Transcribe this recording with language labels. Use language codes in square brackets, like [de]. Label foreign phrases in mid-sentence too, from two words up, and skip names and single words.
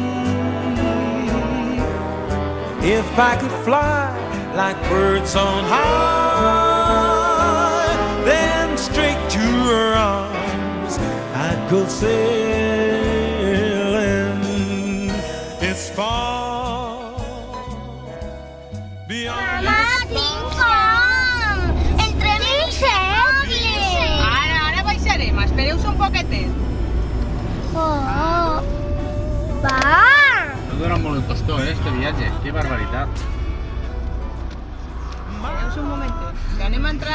[en] If I could fly like birds on high, then straight to her arms I'd go sailing. It's far beyond [ca] Mamá, tinc fam! Entrevistem! Ara baixarem, espereu-se un poquetet. Oh, va! No dura molt el costó, este viatge. Que barbaritat. Espereu-se un momentet. Que anem a entrar.